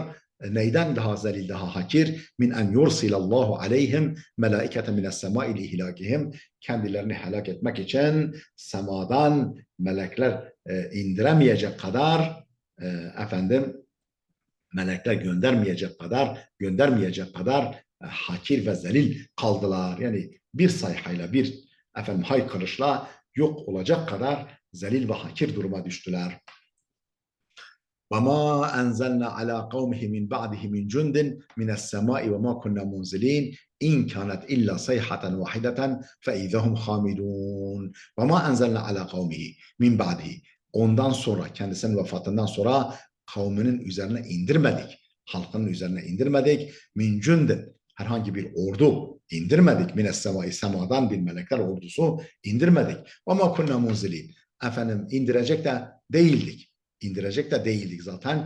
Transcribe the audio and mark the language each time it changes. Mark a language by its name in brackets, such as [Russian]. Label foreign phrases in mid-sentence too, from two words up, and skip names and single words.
[Turkish] Neyden daha zelil, daha hakir? [Arabic] من أن يرسل الله عليهم ملائكة من السماء لإهلاكهم, [Turkish] kendilerini helak etmek için semadan melekler indiremeyecek kadar efendim melekler göndermeyecek kadar hakir ve zelil kaldılar. Yani bir sayhayla, bir efendim haykırışla yok olacak kadar zelil ve hakir duruma düştüler. [Arabic] وَمَا أَنْزَلْنَا عَلَى قَوْمِهِ مِنْ بَعْدِهِ مِنْ جُنْدٍ مِنَ السَّمَاءِ وَمَا كُنَّا مُنْزِلِينَ إِنْ كَانَتْ إِلَّا صَيْحَةً وَاحِدَةً فَإِذَا هُمْ خَامِدُونَ وَمَا أَنْزَلْنَا عَلَى قَوْمِهِ مِنْ بَعْدِهِ, [Turkish] ondan sonra, kendisinin vefatından sonra kavminin üzerine indirmedik, halkının üzerine indirmedik. [Arabic] من جند, [Turkish] herhangi bir ordu, indirmedik. [Arabic] من السماء, [Turkish] semadan bir melekler ordusu indirmedik. [Arabic] Ama كنا منزلين. [Turkish] Efendim indirecek de değildik. İndirecek de değildik zaten.